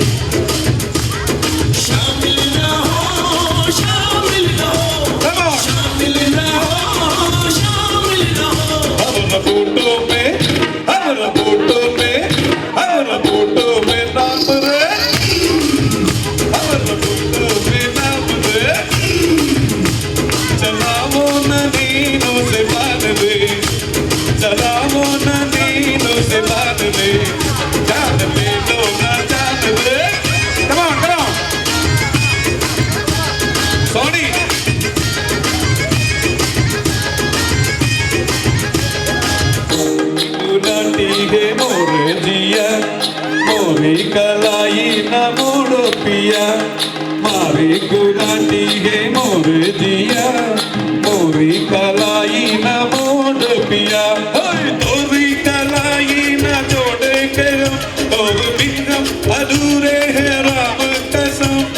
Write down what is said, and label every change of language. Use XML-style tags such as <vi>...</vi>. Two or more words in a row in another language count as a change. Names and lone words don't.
<hi>शामिल ना हो, शामिल ना हो, शामिल ना हो, शामिल ना हो, हमारा फोटो में, हमारा फोटो में, हमारा फोटो में नाम रे, हमारा फोटो में नाम रे, चलाओ न नीनो से बान दे, चलाओ न नीनो से बान दे, जान ले लो न जान रे,</hi> <en>come on, come on, sorry.</en> <hi>गुलाटी है मोरे जिया, मोरी कलाई न मोड़ो पिया, मारी गुलाटी है मोरे जिया, मोरी कलाई न मोड़ो पिया, तोरी कलाई न जोड़े के तो बिना अधूरे है राम कसम,</hi>